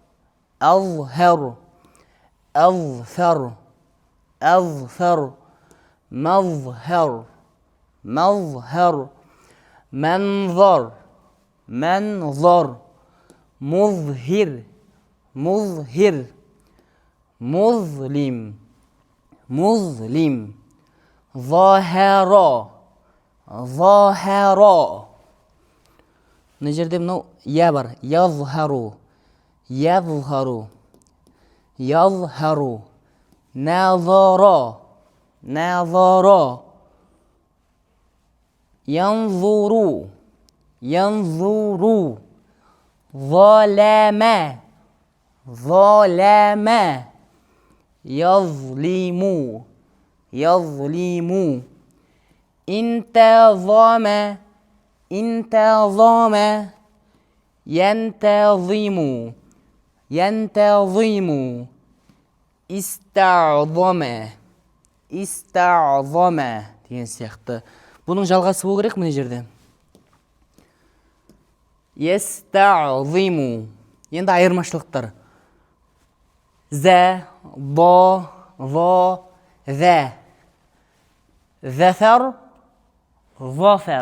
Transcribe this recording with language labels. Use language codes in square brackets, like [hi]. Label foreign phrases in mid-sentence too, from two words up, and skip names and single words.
[ar] أظفر, مظهر, منظر, مظهر, مظلم, ظاهر. [kk] Мына жерде мынау я бар. [ar] Язхару, назара, янзуру, ظلم, يظلم, انتظم, ينتظم, [kk] استعظم деген сияқты. Бұның жалғасы болу керек мына жерде. [ar] Естағзиму. [kk] Енді айырмашылықтар. Зә, ба, ва, зә. [ar] ظفر، ظفر.